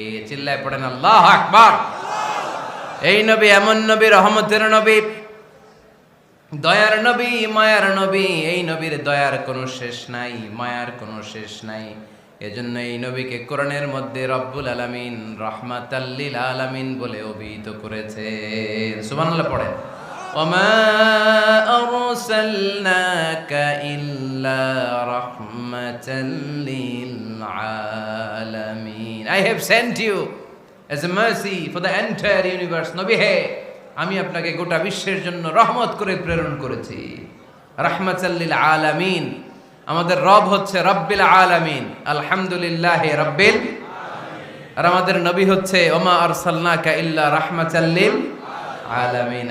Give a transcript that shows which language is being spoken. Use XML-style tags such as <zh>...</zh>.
<bn>চিল্লায় পড়েন আল্লাহু আকবার। এই নবী এমন নবী, রহমতের নবী, দয়ার নবী, মায়ার নবী। এই নবীর দয়ার কোনো শেষ নাই, মায়ার কোনো শেষ নাই। এজন্য এই নবীকে কোরআনের মধ্যে রব্বুল আলামিন রাহমাতাল লিল আলামিন বলে অভিহিত করেছে। সুবহানাল্লাহ পড়েন।</bn> <ar>ওমা আরসালনাকা ইল্লা রাহমাতাল লিল আলামিন।</ar> <en>I have sent you as a mercy for the entire universe.</en> <bn>নবী হে, আমি আপনাকে গোটা বিশ্বের জন্য রহমত করে প্রেরণ করেছি।</bn> <ar>রাহমাতাল লিল আলামিন।</ar> <bn>আমাদের রব হচ্ছে</bn> <ar>রব্বিল আলামিন, আলহামদুলিল্লাহি রাব্বিল আলামিন।</ar> <bn>আর আমাদের নবী হচ্ছে</bn> <ar>ওমা আরসালনাকা ইল্লা রাহমাতাল লিল আলামিন।</ar>